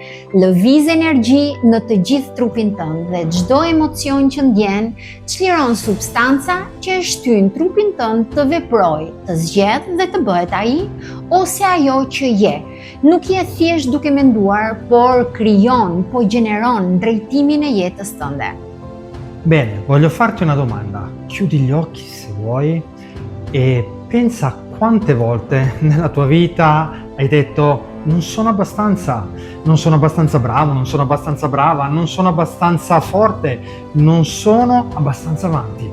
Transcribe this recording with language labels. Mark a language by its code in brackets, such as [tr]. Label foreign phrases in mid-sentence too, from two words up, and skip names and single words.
[sq] Lëviz energji në të gjithë trupin tënd dhe çdo emocion që ndjen çliron substanca që e shtyn trupin tënd të veprojë, të zgjedh dhe të bëhet ai ose ajo që je. Nuk je thjesht duke menduar, por krijon, po gjeneron drejtimin e jetës tënde. [it] Bene, voglio farti una domanda. Chiudi gli occhi se vuoi e pensa quante volte nella tua vita hai detto non sono abbastanza bravo, non sono abbastanza brava, non sono abbastanza forte, non sono abbastanza avanti.